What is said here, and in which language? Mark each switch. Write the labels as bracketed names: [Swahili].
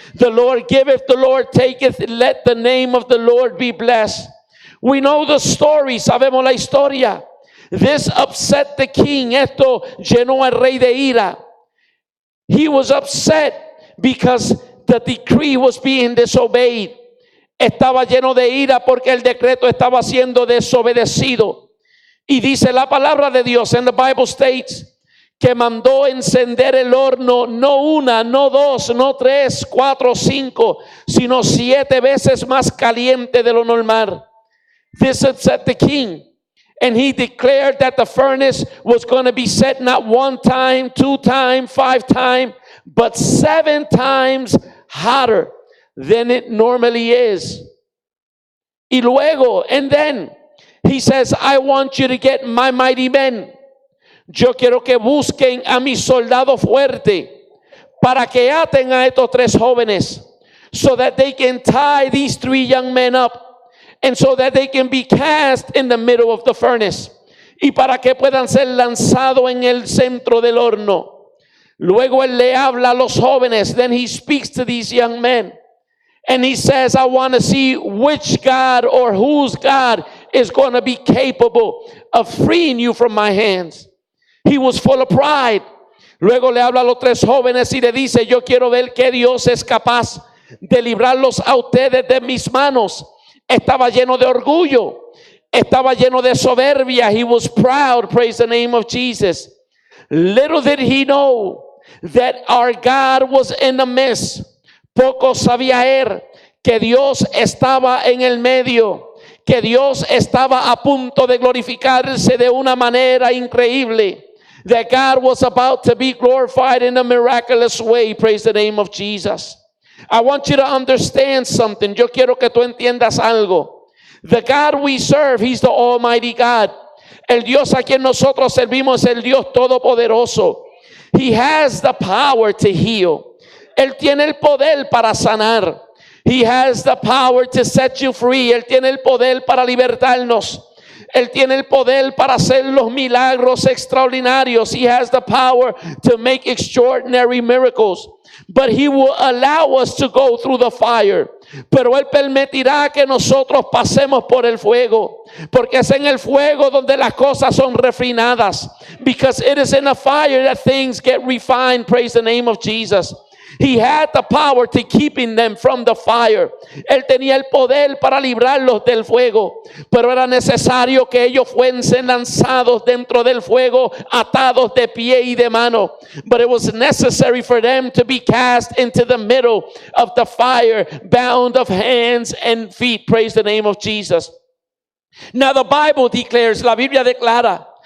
[English] The Lord giveth, the Lord taketh, let the name of the Lord be blessed. We know the story, [Spanish] sabemos la historia. [English] This upset the king. [Spanish] Esto llenó al rey de ira. [English] He was upset because the decree was being disobeyed. [Spanish] Estaba lleno de ira porque el decreto estaba siendo desobedecido. Y dice la palabra de Dios, [English] and the Bible states, [Spanish] que mandó encender el horno, no una, no dos, no tres, cuatro, cinco, sino 7 veces más caliente de lo normal. [English] This upset the king. And he declared that the furnace was going to be set not 1 time, 2 times, 5 times, but 7 times hotter than it normally is. [Spanish] Y luego, [English] and then he says, I want you to get my mighty men. [Spanish] Yo quiero que busquen a mi soldado fuerte para que aten a estos 3 jóvenes, [English] so that they can tie these 3 young men up, and so that they can be cast in the middle of the furnace, [Spanish] y para que puedan ser lanzados en el centro del horno. Luego él le habla a los jóvenes. [English] Then he speaks to these young men, and he says, I want to see which God or whose God is going to be capable of freeing you from my hands. He was full of pride. [Spanish] Luego le habla a los 3 jóvenes y le dice, yo quiero ver que Dios es capaz de librarlos a ustedes de mis manos. Estaba lleno de orgullo. Estaba lleno de soberbia. [English] He was proud. Praise the name of Jesus. Little did he know that our God was in the midst. [Spanish] Poco sabía él que Dios estaba en el medio, que Dios estaba a punto de glorificarse de una manera increíble. [English] That God was about to be glorified in a miraculous way. Praise the name of Jesus. I want you to understand something. [Spanish] Yo quiero que tú entiendas algo. [English] The God we serve, He's the Almighty God. [Spanish] El Dios a quien nosotros servimos es el Dios Todopoderoso. [English] He has the power to heal. [Spanish] Él tiene el poder para sanar. [English] He has the power to set you free. [Spanish] Él tiene el poder para libertarnos. Él tiene el poder para hacer los milagros extraordinarios. [English] He has the power to make extraordinary miracles. But He will allow us to go through the fire. [Spanish] Pero Él permitirá que nosotros pasemos por el fuego. Porque es en el fuego donde las cosas son refinadas. [English] Because it is in the fire that things get refined. Praise the name of Jesus. He had the power to keeping them from the fire. [Spanish] Él tenía el poder para librarlos del fuego, pero era necesario que ellos fuesen lanzados dentro del fuego, atados de pie y de mano. [English] But it was necessary for them to be cast into the middle of the fire, bound of hands and feet. Praise the name of Jesus. Now the Bible declares, [Spanish] la Biblia declara,